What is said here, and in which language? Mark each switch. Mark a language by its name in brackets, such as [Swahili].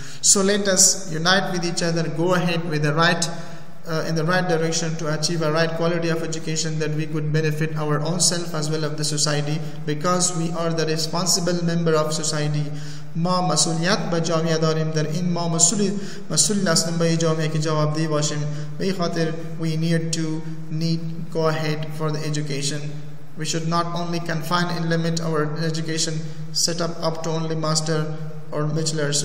[English] So let us unite with each other, go ahead with the right in the right direction to achieve a right quality of education, that we could benefit our own self as well as the society, because we are the responsible member of society. [Persian] ما مسئولیت به جامعه داریم، در این ما مسئول هستیم به جامعه که جوابدهی باشیم. به خاطر [English] we need to go ahead for the education. We should not only confine and limit our education set up to only master or bachelor's.